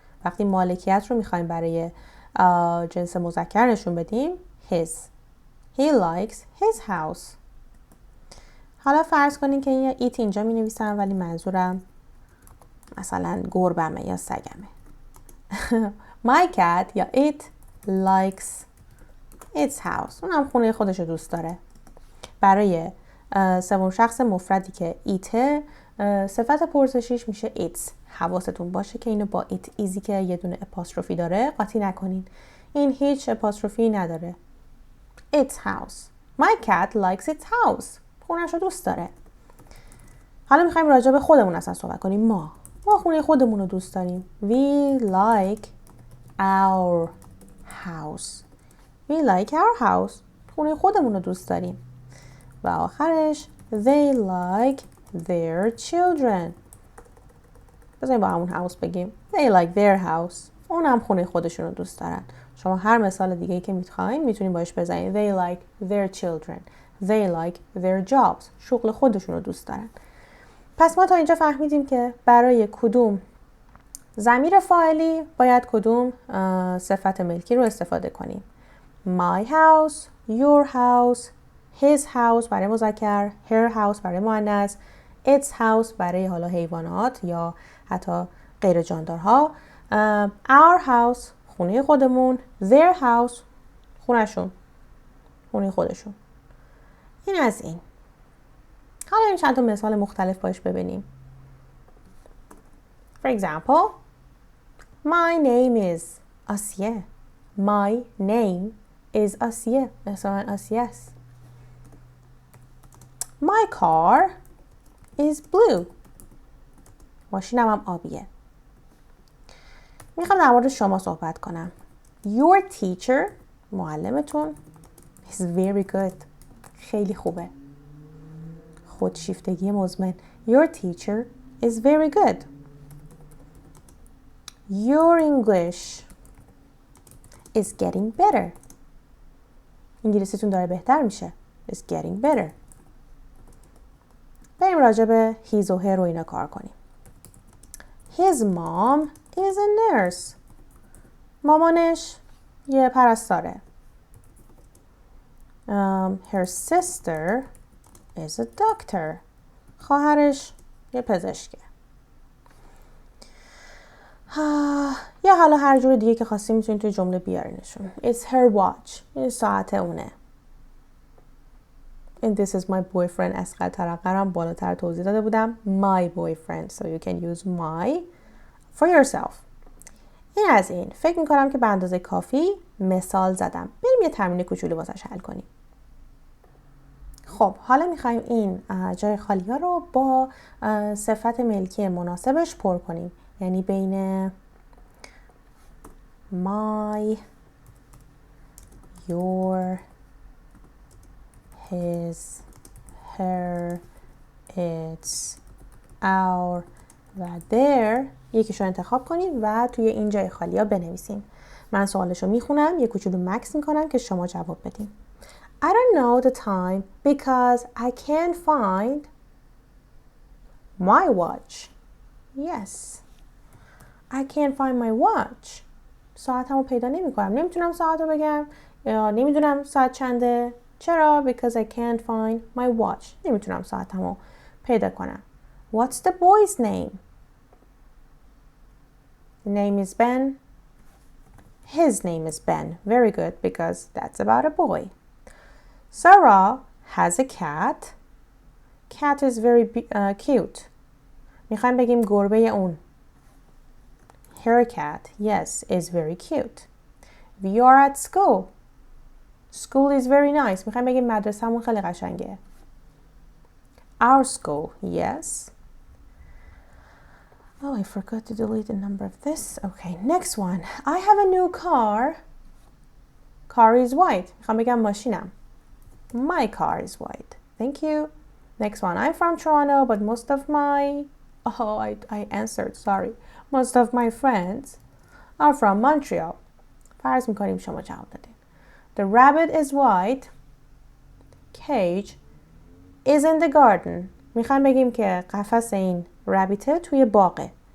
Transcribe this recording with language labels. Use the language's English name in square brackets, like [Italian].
[Persian] وقتی مالکیت رو میخوایم برای جنس مذکر نشون بدیم his. [English] He likes his house. [Persian] حالا فرض کنین که این ایت اینجا می نویسم ولی منظورم مثلا گربمه یا سگمه. [English] My cat یا it likes its house. [Persian] اونم خونه خودش رو دوست داره. برای سوم شخص مفردی که ایته، صفت پرسشیش میشه its. حواستون باشه که اینو با it ایزی که یه دونه اپاستروفی داره قاطی نکنین. این هیچ اپاستروفی نداره. [English] Its house. My cat likes its house. [Persian] خونه‌شو دوست داره. حالا میخوایم راجع به خودمون اصلا صحبت کنیم. ما خونه خودمون رو دوست داریم. [English] We like our house. We like our house. [Persian] خونه خودمون رو دوست داریم. و آخرش [English] they like their children. [Persian] بذاریم با همون house بگیم. [English] They like their house. [Persian] اون هم خونه خودشون رو دوست دارن. شما هر مثال دیگه‌ای که میخواین میتونین باش بزنید. [English] They like their children. They like their jobs. [Persian] شغل خودشون رو دوست دارن. پس ما تا اینجا فهمیدیم که برای کدوم ضمیر فاعلی باید کدوم صفت ملکی رو استفاده کنیم. My house, your house, his house برای مذکر، her house برای مؤنث، its house برای حالا حیوانات یا حتی غیر جاندارها، our house خونه خودمون، their house خونهشون، خونه خودشون. این از این. حالا این چند تا مثال مختلف باش ببینیم. [English] For example, my name is آسیه. My name is آسیه. [Persian] اسم من آسیه است. [English] My car is blue. [Persian] ماشینم هم آبیه. میخوام در مورد شما صحبت کنم. Your teacher معلمتون [English] is very good. [Persian] خیلی خوبه. خودشیفتگی مزمن. [English] Your teacher is very good. Your English is getting better. [Persian] انگلیسیتون داره بهتر میشه. [English] Is getting better. [Persian] بریم راجع به his و her رو اینا کار کنیم. [English] His mom is a nurse. [Persian] مامانش یه پرستاره. [English] Her sister is a doctor. [Persian] خواهرش یه پزشکه. یا حالا هر جور دیگه که خواستیم میتونید توی جمله بیارینشون. [English] It's her watch. [Persian] این ساعت اونه. [English] And this is my boyfriend. [Persian] اسقل ترقرم بالاتر توضیح داده بودم. [English] My boyfriend. So you can use my for yourself. [Persian] این از این. فکر میکنم که به اندازه کافی مثال زدم. بریم یه تمرین کوچولو واسش حل کنیم. خب حالا میخوایم این جای خالی ها رو با صفت ملکی مناسبش پر کنیم. یعنی بین my, your, his, her, its, our و their یکیشو انتخاب کنیم و توی این جای خالی ها بنویسیم. من سوالشو میخونم، یه کوچولو مکس میکنم که شما جواب بدین. [English] I don't know the time because I can't find my watch. Yes. I can't find my watch. [Persian] ساعتمو پیدا نمی‌کنم. نمیتونم ساعتو بگم یا نمیدونم ساعت چنده. [English] چرا؟ Because I can't find my watch. [Persian] نمیتونم ساعتمو پیدا کنم. [English] What's the boy's name? The name is Ben. His name is Ben. Very good because that's about a boy. Sarah has a cat. Cat is very cute. [Persian] میخوایم بگیم گربه اون. [English] Her cat, yes, is very cute. We are at school. School is very nice. [Persian] میخوایم بگیم مدرسه‌مون خیلی قشنگه. [English] Our school, yes. Oh, I forgot to delete the number of this. Okay, next one. I have a new car. Car is white. [Persian] میخوام بگم ماشینم. [English] My car is white. Thank you. Next one. I'm from Toronto, but most of my... Oh, I answered, sorry. Most of my friends are from Montreal. [Persian] فرض میکنیم شما جواب دادین. [English] The rabbit is white. Cage is in the garden. [Persian] میخوایم بگیم که قفس این رابیته توی باغه.